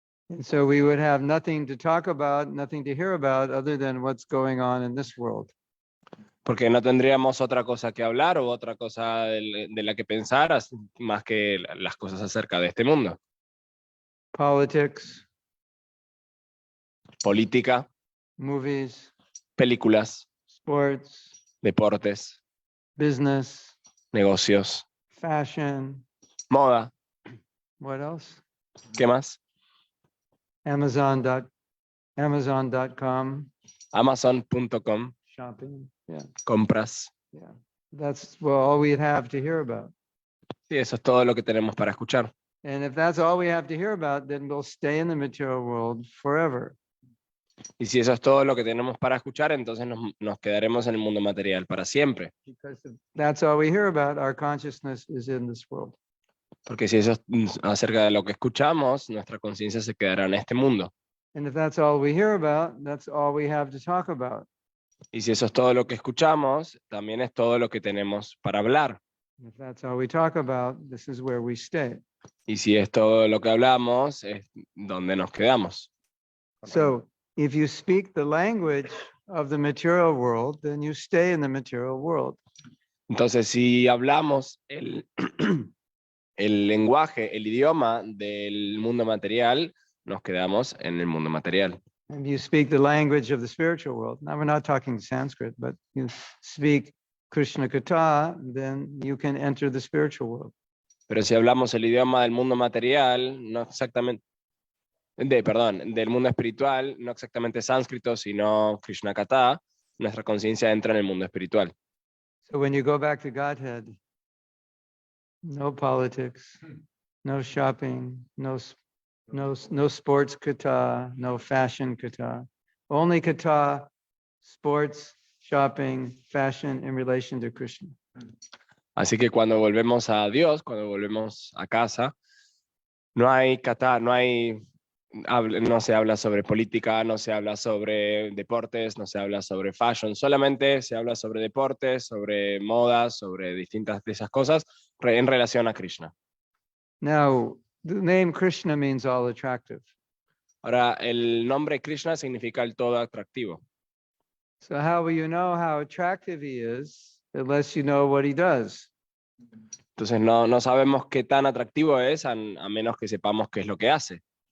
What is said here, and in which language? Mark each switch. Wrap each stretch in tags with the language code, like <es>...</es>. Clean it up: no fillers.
<en>And so we would have nothing to talk about, nothing to hear about other than what's going on in this world.</en> <es>Porque no tendríamos otra cosa que hablar o otra cosa de la que pensar más que las cosas acerca de este mundo.</es> <en>Politics,</en> <es>Política,</es> <en>movies,</en> <es>películas,</es> <en>sports,</en> <es>deportes,</es> <en>business,</en> <es>negocios,</es> <en>fashion.</en> <es>moda.</es> <en>What else?</en> <es>¿Qué más?</es> <en>Amazon.com,</en> <es>Amazon.com,</es> <en>shopping. Yeah,</en> <es>compras.</es> <en>yeah. That's all we'd have to hear about.</en> <es>Sí, eso es todo lo que tenemos para escuchar.</es> <en>And if that's all we have to hear about, then we'll stay in the material world forever.</en> <es>Y si eso es todo lo que tenemos para escuchar, entonces nos quedaremos en el mundo material para siempre.</es> <en>Because if that's all we hear about, our consciousness is in this world.</en> <es>Porque si eso es acerca de lo que escuchamos, nuestra conciencia se quedará en este mundo.</es> <en>And if that's all we hear about, that's all we have to talk about.</en> <es>Y si eso es todo lo que escuchamos, también es todo lo que tenemos para hablar.</es> <en>If that's all we talk about, this is where we stay.</en> <es>Y si es todo lo que hablamos, es donde nos quedamos.</es> <en>So if you speak the language of the material world, then you stay in the material world.</en> <es>Entonces, si hablamos el lenguaje, el idioma del mundo material, nos quedamos en el mundo material.</es> <en>And you speak the language of the spiritual world. Now we're not talking Sanskrit, but you speak Krishna Katha, then you can enter the spiritual world.</en> <es>Pero si hablamos el idioma del mundo material, no exactamente, del mundo espiritual, no exactamente sánscrito, sino Krishna Katha, nuestra conciencia entra en el mundo espiritual.</es> <en>So when you go back to Godhead, no politics, no shopping, no sports kata, no fashion kata, only kata, sports, shopping, fashion in relation to Krishna.</en> <es>Así que cuando volvemos a Dios, cuando volvemos a casa, no hay kata, no se habla sobre política, no se habla sobre deportes, no se habla sobre fashion, solamente se habla sobre deportes, sobre modas, sobre distintas de esas cosas en relación a Krishna.</es> <en>Now, the name Krishna means all attractive.</en> <es>Ahora, el nombre Krishna significa el todo atractivo.</es> <en>So how will you know how attractive he is unless you know what he does?</en> <es>Entonces no sabemos qué tan atractivo es a menos que sepamos qué es lo que hace.</es>